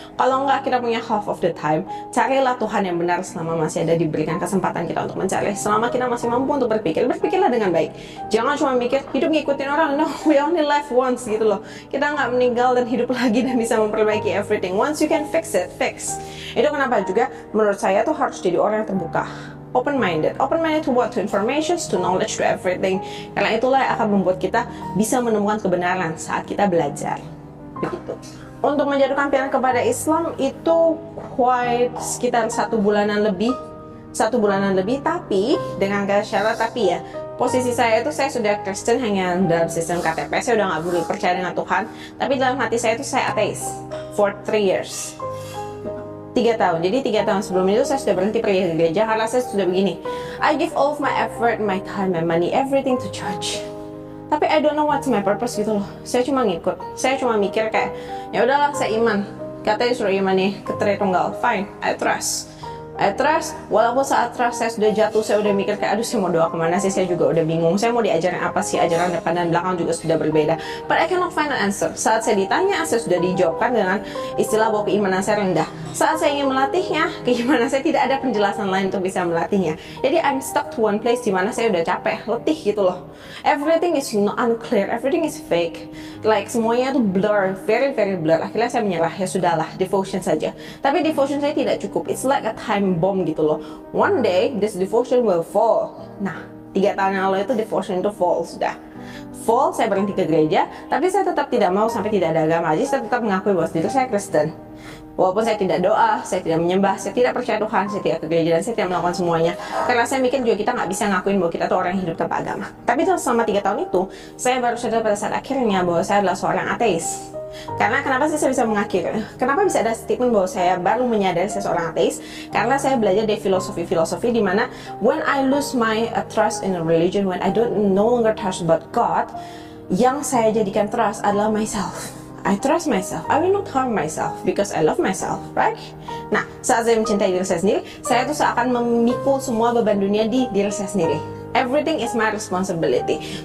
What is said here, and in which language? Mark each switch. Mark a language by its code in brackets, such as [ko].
[id] Kalau enggak, kita punya [en] half of the time. [id] Carilah Tuhan yang benar selama masih ada diberikan kesempatan kita untuk mencari. Selama kita masih mampu untuk berpikirlah dengan baik. Jangan cuma mikir hidup ngikutin orang. [en] No, we only live once [id] gitu loh. Kita nggak meninggal dan hidup lagi dan bisa memperbaiki everything. [en] Once you can fix it, fix. [id] Itu kenapa juga menurut saya tuh harus jadi orang yang terbuka. [en] open-minded to what? To information, to knowledge, to everything. [id] Karena itulah yang akan membuat kita bisa menemukan kebenaran saat kita belajar. Begitu. Untuk menjatuhkan pilihan kepada Islam itu sekitar 1 bulanan lebih, tapi dengan syarat ya. Posisi saya itu saya sudah Kristen hanya dalam sistem KTP, saya udah nggak percaya dengan Tuhan, tapi dalam hati saya itu saya ateis [en] for 3 years. [id] 3 tahun. Jadi 3 tahun sebelum itu saya sudah berhenti pergi ke gereja karena saya sudah begini. [en] I give all of my effort, my time, my money, everything to church. [id] Tapi [en] I don't know what's my purpose [id] gitu loh. Saya cuma ngikut. Saya cuma mikir kayak, ya udahlah saya iman. Katanya suruh iman nih ke Tritunggal. [en] Fine, I trust. [id] Walaupun saat trust saya sudah jatuh, saya udah mikir kayak, aduh saya mau doa kemana sih, saya juga udah bingung, saya mau diajarin apa sih, ajaran depan dan belakang juga sudah berbeda, [en] but I cannot find an answer. [id] Saat saya ditanya, saya sudah dijawabkan dengan istilah bahwa keimanan saya rendah. Saat saya ingin melatihnya, keimanan saya tidak ada penjelasan lain untuk bisa melatihnya. Jadi [en] I'm stuck to one place [id] di mana saya udah capek, letih gitu loh. [en] Everything is unclear, everything is fake, like [id] semuanya tuh [en] blur, very very blur. [id] Akhirnya saya menyerah, ya sudahlah, devotion saja. Tapi devotion saya tidak cukup, [en] it's like a time bomb [id] gitu loh. [en] One day this devotion will fall. [id] Nah, 3 tahun yang lalu itu devotion itu fall, sudah fall. Saya berhenti ke gereja, tapi saya tetap tidak mau sampai tidak ada agama. Jadi saya tetap mengakui bahwa diri saya Kristen. Walaupun saya tidak doa, saya tidak menyembah, saya tidak percaya Tuhan, saya tidak ke gereja, dan saya tidak melakukan semuanya. Karena saya mikir juga kita nggak bisa ngakuin bahwa kita tuh orang yang hidup tanpa agama. Tapi selama 3 tahun itu, saya baru sadar pada saat akhirnya bahwa saya adalah seorang ateis. Karena kenapa sih saya bisa mengakhiri? Kenapa bisa ada statement bahwa saya baru menyadari saya seorang ateis? Karena saya belajar dari filosofi di mana [en] when I lose my trust in a religion, when I don't no longer trust about God, [id] yang saya jadikan trust adalah [en] myself. I trust myself. I will not harm myself because I love myself, right? [id] Nah, saat saya mencintai diri saya sendiri, saya tuh seakan memikul semua beban dunia di diri saya sendiri. [en] Everything is my responsibility.